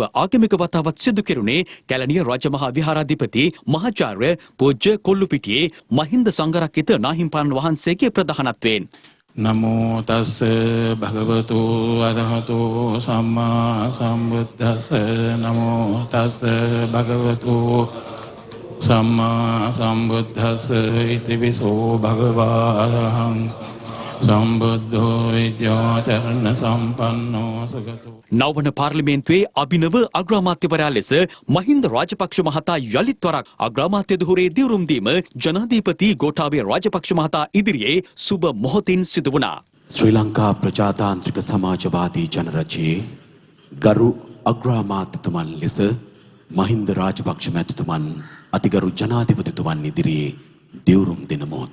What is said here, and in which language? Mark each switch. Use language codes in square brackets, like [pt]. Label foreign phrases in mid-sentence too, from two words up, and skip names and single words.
[si] ආගමික වතාවත් සිදු කෙරුණේ කැලණිය රජමහා විහාරාධිපති මහාචාර්ය පූජ්‍ය කොල්ලුපිටියේ මහින්ද සංඝරක්කිත නාහිම්පාණන් වහන්සේගේ ප්‍රධානත්වයෙන්. [pi] නමෝ තස් භගවතු අරහතෝ සම්මා සම්බුද්දස්ස නමෝ තස් භගවතු සම්මා සම්බුද්දස්ස ඉතිවිසෝ භගවාරහං සම්බුද්ධෝ විද්‍යාචරණ සම්පන්නෝ සගතෝ. [si] නවවන පාර්ලිමේන්තුවේ අභිනව අග්‍රාමාත්‍යවරයා ලෙස මහින්ද රාජපක්ෂ මහතා යළිත් වරක් අග්‍රාමාත්‍ය ධුරේ දිවුරුම් දීම ජනාධිපති ගෝඨාභය රාජපක්ෂ මහතා ඉදිරියේ සුබ මොහොතින් සිදු වුණා. ශ්‍රී ලංකා ප්‍රජාතාන්ත්‍රික සමාජවාදී ජනරජයේ ගරු අග්‍රාමාත්‍යතුමන් ලෙස මහින්ද රාජපක්ෂ මැතිතුමන් අතිගරු ජනාධිපතිතුමන් ඉදිරියේ දිවුරුම් දෙන මොහොත.